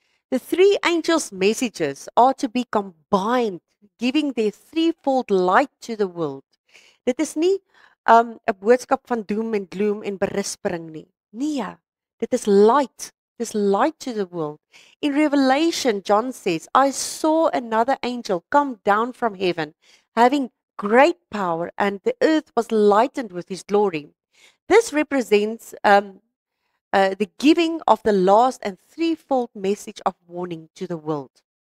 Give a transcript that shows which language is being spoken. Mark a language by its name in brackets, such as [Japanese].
[English] The three angels' messages are to be combined, giving their threefold light to the world. [Afrikaans] Dit is nie 'n boodskap van [English] doom en gloom [Afrikaans] en berispering nie. Nee, dit is [English] light. This light to the world. In Revelation, John says, I saw another angel come down from heaven, having great power, and the earth was lightened with his glory. This represents the giving of the last and threefold message of warning to the world.